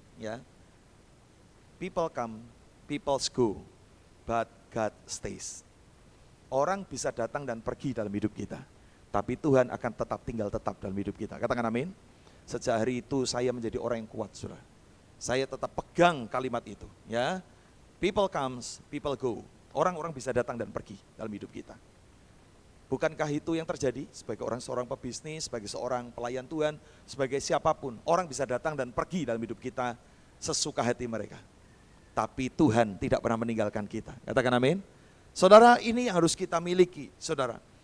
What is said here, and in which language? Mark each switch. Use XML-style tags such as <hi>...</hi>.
<en>Ya, people come, people go, but God stays.</en> <id>Orang bisa datang dan pergi dalam hidup kita. Tapi Tuhan akan tetap tinggal tetap dalam hidup kita. Katakan amin. Sejak hari itu saya menjadi orang yang kuat, saudara. Saya tetap pegang kalimat itu.</id> <en>Ya, people comes, people go.</en> <id>Orang-orang bisa datang dan pergi dalam hidup kita. Bukankah itu yang terjadi sebagai seorang pebisnis, sebagai seorang pelayan Tuhan, sebagai siapapun. Orang bisa datang dan pergi dalam hidup kita sesuka hati mereka. Tapi Tuhan tidak pernah meninggalkan kita. Katakan amin. Saudara, ini yang harus kita miliki, saudara.</id>